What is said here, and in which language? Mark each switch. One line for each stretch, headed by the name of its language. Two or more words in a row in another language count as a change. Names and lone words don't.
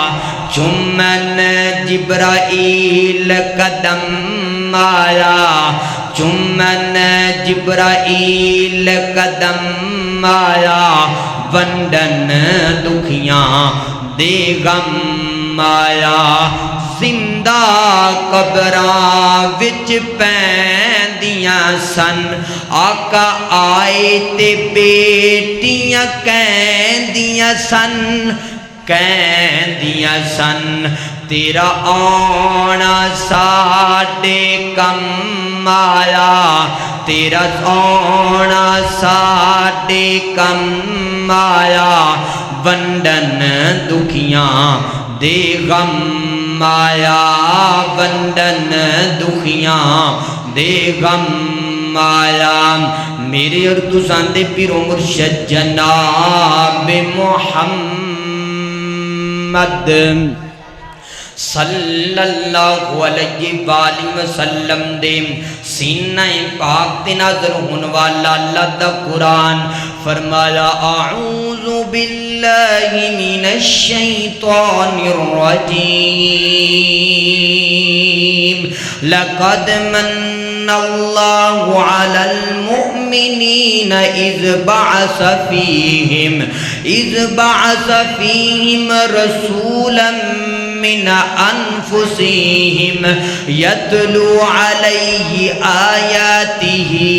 Punjabi: چمن جبرائیل قدم آیا، چمن جبرائیل قدم آیا، ونڈن دکھیاں دے غم آیا، زندہ قبراں وچ پیندیاں سن، آقا آئے تے بیٹیاں کہندیاں سن، کہندیاں سن، تیرا آنا ساڈے کم آیا، تیرا آنا ساڈے کم آیا، ونڈن دکھیاں دے غم آیا، ونڈن دکھیاں دے غم آیا۔ میرے اور تساں دے پیرو مرشد جناب محمد صلی
Arabic: اللہ علیہ وآلہ وسلم
Punjabi: دے سینہ پاک تے نازل ہون والا اللہ دا قرآن فرمایا
Arabic: اعوذ باللہ من الشیطان الرجیم لقد من اللہ علی المؤمنین اذ بعث فیہم رسولا من انفسهم يتلو عليه آياته